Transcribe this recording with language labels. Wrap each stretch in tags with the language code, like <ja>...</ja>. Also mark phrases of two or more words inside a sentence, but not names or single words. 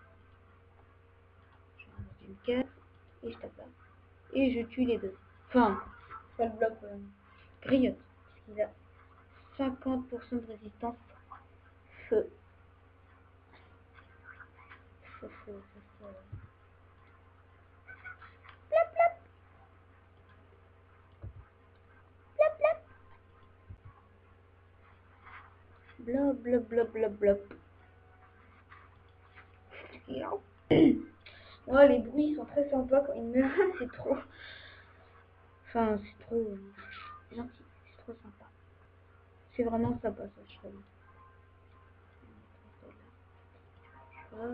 <fr>Je rajoute une case et je tape là. Et je tue les deux. Enfin, ça le bloc griotte. Parce qu'il a 50% de résistance feu. Feu. Plop, plop. Plop, plop. Blop, blop, blop, blop, blop. Ouais, les bruits sont très sympas quand il meurt, c'est trop. Enfin, c'est trop gentil, c'est trop sympa. C'est vraiment sympa ça, je trouve. Voilà.</fr>